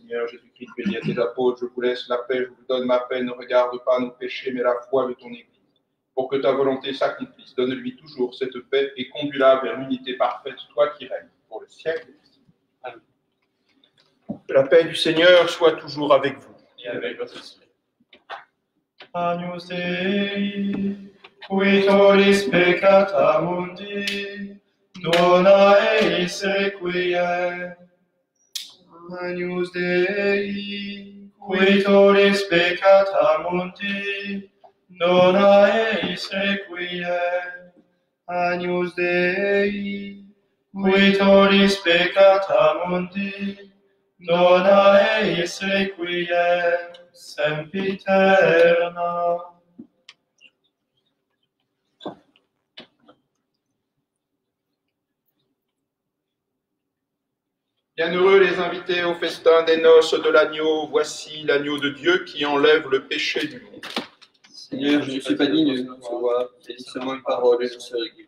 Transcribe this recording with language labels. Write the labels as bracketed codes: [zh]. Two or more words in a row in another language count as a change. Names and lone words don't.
[fr] Seigneur Jésus-Christ, bénis à tes apôtres, je vous laisse la paix, je vous donne ma paix, ne regarde pas nos péchés, mais la foi de ton Église. Pour que ta volonté s'accomplisse, donne-lui toujours cette paix et conduis-la vers l'unité parfaite, toi qui règnes pour le siècle. Amen. Que la paix du Seigneur soit toujours avec vous. Et avec votre esprit. [la] Agnus Dei, qui tollis peccata mundi, dona eis requiem. Agnus Dei, qui tollis peccata mundi, dona eis requiem. Agnus Dei, qui tollis peccata mundi, dona eis requiem, sempiterna. [fr] Bienheureux les invités au festin des noces de l'agneau. Voici l'agneau de Dieu qui enlève le péché du monde. Seigneur, je ne suis pas digne de recevoir, mais seulement une parole et je serai guéri.